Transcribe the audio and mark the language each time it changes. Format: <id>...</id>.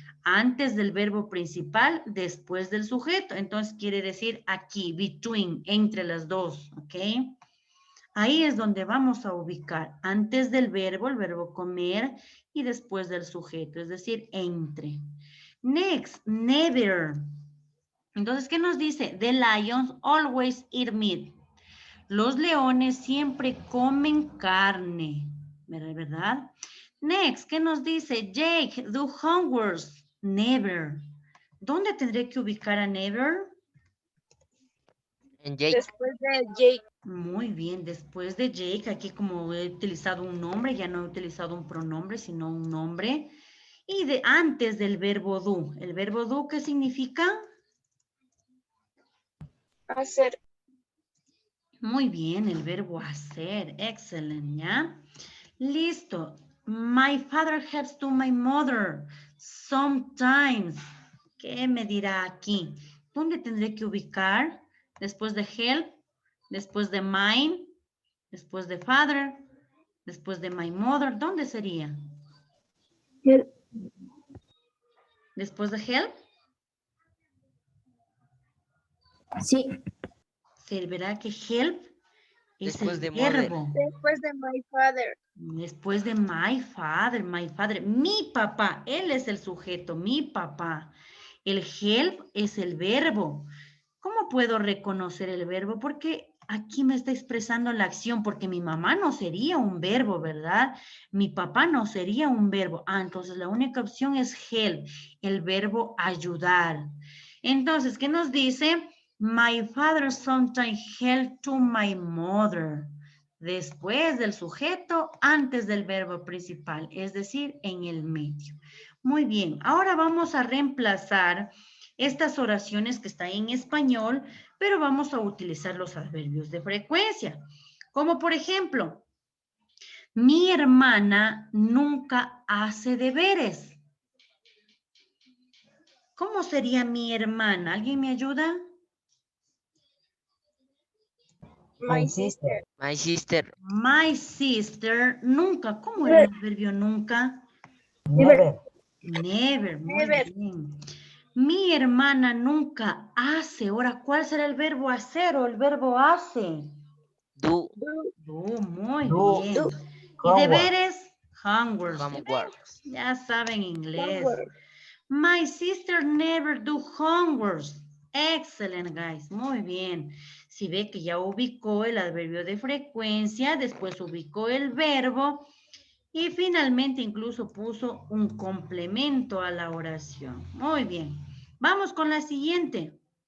<es>Antes del verbo principal, después del sujeto. Entonces, quiere decir aquí, between, entre las dos. ¿Ok? Ahí es donde vamos a ubicar. Antes del verbo, el verbo comer, y después del sujeto, es decir, entre.</es> <en>Next, never.</en> <es>Entonces, ¿qué nos dice?</es> <en>The lions always eat meat.</en> <es>Los leones siempre comen carne, ¿verdad?</es> <en>Next,</en> <es>¿qué nos dice?</es> <en>Jake, do homeworks. Never.</en> <es>¿Dónde tendré que ubicar a never? En Jake. Después de Jake. Muy bien, después de Jake, aquí como he utilizado un nombre, ya no he utilizado un pronombre, sino un nombre. Y de antes del verbo do. ¿El verbo do qué significa? Hacer. Muy bien, el verbo hacer. Excelente, ¿ya? Listo.</es> <en>My father helps to my mother.</en> <es>Sometimes. ¿Qué me dirá aquí? ¿Dónde tendré que ubicar? Después de help, después de mine, después de father, después de my mother. ¿Dónde sería? Help. Después de help. Sí. Se verá que help es Después el de mother. verbo. Después de my father. Después de my father, mi papá, él es el sujeto, mi papá. El help es el verbo. ¿Cómo puedo reconocer el verbo? Porque aquí me está expresando la acción, porque mi mamá no sería un verbo, ¿verdad? Mi papá no sería un verbo. Entonces la única opción es help, el verbo ayudar. Entonces, ¿qué nos dice?</es> <en>My father sometimes helped to my mother.</en> <es>Después del sujeto, antes del verbo principal, es decir, en el medio. Muy bien, ahora vamos a reemplazar estas oraciones que están en español, pero vamos a utilizar los adverbios de frecuencia. Como por ejemplo, mi hermana nunca hace deberes. ¿Cómo sería mi hermana? ¿Alguien me ayuda?</es> <en>My sister. My sister. My sister nunca.</en> <es>¿Cómo era el adverbio nunca?</es> <en>Never. Never, muy Never.</en> <es>bien. Mi hermana nunca hace. Ahora, ¿cuál será el verbo hacer o el verbo hace?</es> <en>Do.</en> <es>Muy</es> <en>Do.</en> <es>bien. ¿Y deberes? Homework.</es> <en>Homework.</en> <es>Ya saben inglés.</es> <en>Homework. My sister never do homework. Excellent, guys.</en> <es>Muy bien. Si ve que ya ubicó el adverbio de frecuencia, después ubicó el verbo y finalmente incluso puso un complemento a la oración. Muy bien. Vamos con la siguiente.</es>